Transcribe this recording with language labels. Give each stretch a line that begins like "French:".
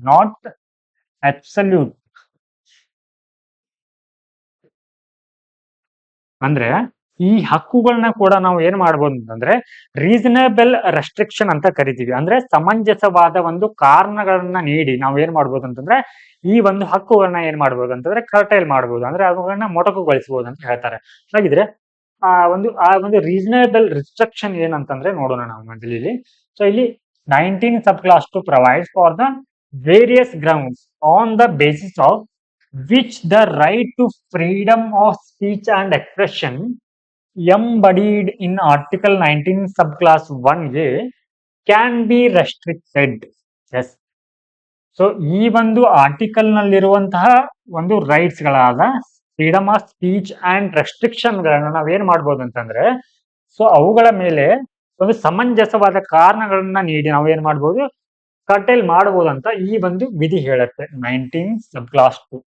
English: not absolute
Kannada: ಅಂದ್ರೆ ಈ ಹಕ್ಕುಗಳನ್ನ ಕೂಡ ನಾವು ಏನ್ ಮಾಡ್ಬೋದು ಅಂತಂದ್ರೆ ರೀಸನಬಲ್ ರೆಸ್ಟ್ರಿಕ್ಷನ್ ಅಂತ ಕರಿತೀವಿ. ಅಂದ್ರೆ ಸಮಂಜಸವಾದ ಒಂದು ಕಾರಣಗಳನ್ನ ನೀಡಿ ನಾವು ಏನ್ ಮಾಡ್ಬೋದು ಅಂತಂದ್ರೆ ಈ ಒಂದು ಹಕ್ಕುಗಳನ್ನ ಏನ್ ಮಾಡ್ಬೋದು ಅಂತಂದ್ರೆ ಕರ್ಟೈಲ್ ಮಾಡ್ಬೋದು, ಅಂದ್ರೆ ಅವುಗಳನ್ನ ಮೊಟಕುಗೊಳಿಸಬಹುದು ಅಂತ ಹೇಳ್ತಾರೆ. ಹಾಗಿದ್ರೆ ಆ ಒಂದು ರೀಸನಬಲ್ ರಿಸ್ಟ್ರಿಕ್ಷನ್ ಏನಂತಂದ್ರೆ ನೋಡೋಣ ನಾವು ಮೊದಲಿಲ್ಲಿ. ಸೊ ಇಲ್ಲಿ
English: 19 sub class 2 provides for the various grounds on the basis of which the right to freedom of speech and expression embodied in Article 19 subclass 1A can be restricted. Yes.
Kannada: So ಈ ಒಂದು article ನಲ್ಲಿರುವಂತಹ ಒಂದು rights ಗಳಾದ freedom of speech and restriction ಗಳನ್ನ ನಾವೇನ್ ಮಾಡ್ಬೋದು ಅಂತಂದ್ರೆ so ಅವುಗಳ ಮೇಲೆ ಒಂದು ಸಮಂಜಸವಾದ ಕಾರಣಗಳನ್ನ ನೀಡಿ ನಾವೇನ್ ಮಾಡ್ಬೋದು ಕರ್ಟೈಲ್ ಮಾಡಬಹುದು ಅಂತ ಈ ಒಂದು ವಿಧಿ ಹೇಳುತ್ತೆ 19 ಸಬ್ ಕ್ಲಾಸ್ 2.